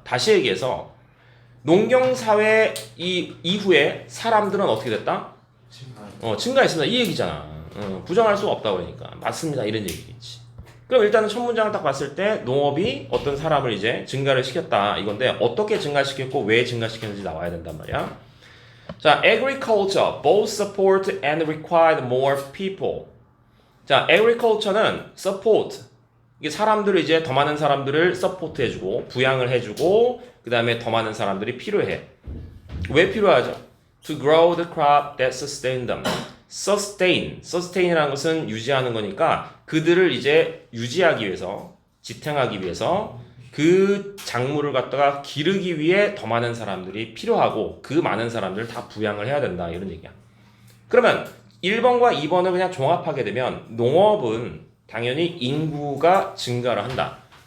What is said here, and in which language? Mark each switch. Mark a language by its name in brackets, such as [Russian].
[Korean] 다시 얘기해서 농경사회 이후에 사람들은 어떻게 됐다? 증가했습니다. 이 얘기잖아. 부정할 수가 없다 그러니까. 맞습니다. 이런 얘기겠지. 그럼 일단은 첫 문장을 딱 봤을 때 농업이 어떤 사람을 이제 증가를 시켰다 이건데 어떻게 증가시켰고 왜 증가시켰는지 나와야 된단 말이야. [English] 자, agriculture both support and required more people. [Korean] 자, agriculture는 support. 이게 사람들을 이제 더 많은 사람들을 서포트 해주고 부양을 해주고 그 다음에 더 많은 사람들이 필요해. 왜 필요하죠? [English] To grow the crop that sustain them. [Korean] sustain이라는 것은 유지하는 거니까 그들을 이제 유지하기 위해서 지탱하기 위해서 그 작물을 갖다가 기르기 위해 더 많은 사람들이 필요하고 그 많은 사람들을 다 부양을 해야 된다 이런 얘기야. 그러면 1번과 2번을 그냥 종합하게 되면 농업은 당연히 인구가 증가를 한다.